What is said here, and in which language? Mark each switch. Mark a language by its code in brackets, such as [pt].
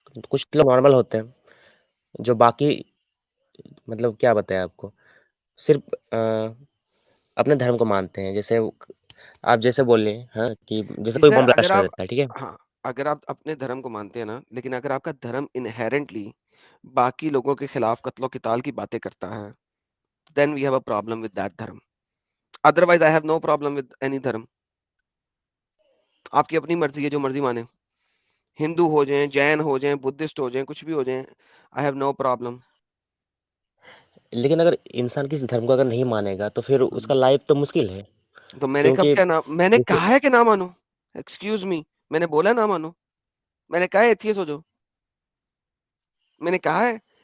[ur] کچھ لوگ نارمل ہوتے ہیں جو باقی مطلب کیا بتائیں آپ کو, صرف اپنے دھرم کو مانتے ہیں. جیسے آپ جیسے بول رہے ہیں ہاں کہ جیسے جی کوئی سر, بم بلاسٹ کر دیتا ہے, ٹھیک ہے, ہاں اگر آپ اپنے دھرم کو مانتے ہیں نا, لیکن اگر آپ کا دھرم انہیرنٹلی باقی لوگوں کے خلاف قتل و قتال کی باتیں کرتا ہے, [en] then we have a problem with that dharma. Otherwise I have no problem with any dharma. [ur] آپ کی اپنی مرضی ہے, جو مرضی مانے, ہندو ہو جائیں, جین ہو جائیں, بدھسٹ ہو جائیں, کچھ بھی ہو جائیں, [en] I have no problem. [ur] لیکن اگر انسان کسی دھرم کو اگر نہیں مانے گا تو پھر اس کا لائف تو مشکل ہے. تو میں نے کب کیونکہ کیا نام, میں نے کہا ہے کہ نہ مانو, ایکسکیوز می, میں نے بولا نہ مانو, میں نے کہا ہے ایتھیس ہو جاؤ, میں نے کہا ہے.